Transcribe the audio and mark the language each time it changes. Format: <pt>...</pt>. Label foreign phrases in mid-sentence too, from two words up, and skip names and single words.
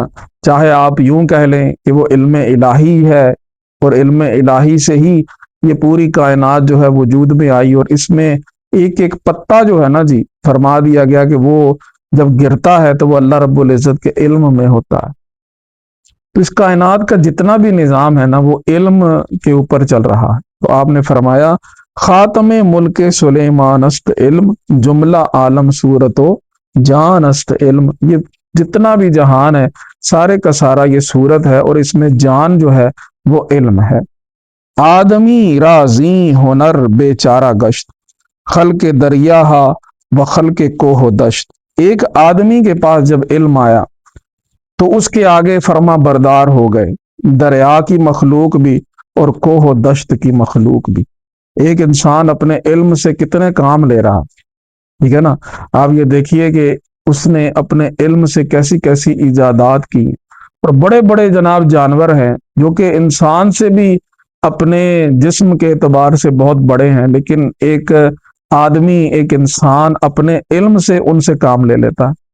<ur>چاہے آپ یوں کہہ لیں کہ وہ علم الہی ہے، اور علم الہی سے ہی یہ پوری کائنات جو ہے وجود میں آئی، اور اس میں ایک ایک پتا جو ہے نا جی فرما دیا گیا کہ وہ جب گرتا ہے تو وہ اللہ رب العزت کے علم میں ہوتا ہے. تو اس کائنات کا جتنا بھی نظام ہے نا وہ علم کے اوپر چل رہا ہے. تو آپ نے فرمایا</ur> <fa>خاتم ملک سلیمان است علم، جملہ عالم صورت و جان است علم.</fa> <ur>یہ جتنا بھی جہان ہے سارے کا سارا یہ صورت ہے، اور اس میں جان جو ہے وہ علم ہے.</ur> <fa>آدمی رازی ہنر بے چارہ گشت، خلق دریا و خلق کوہ و دشت.</fa> <ur>ایک آدمی کے پاس جب علم آیا تو اس کے آگے فرما بردار ہو گئے دریا کی مخلوق بھی اور کوہ و دشت کی مخلوق بھی. ایک انسان اپنے علم سے کتنے کام لے رہا، ٹھیک ہے نا. آپ یہ دیکھیے کہ اس نے اپنے علم سے کیسی کیسی ایجادات کی، اور بڑے بڑے جناب جانور ہیں جو کہ انسان سے بھی اپنے جسم کے اعتبار سے بہت بڑے ہیں، لیکن ایک آدمی، ایک انسان اپنے علم سے ان سے کام لے لیتا.</ur>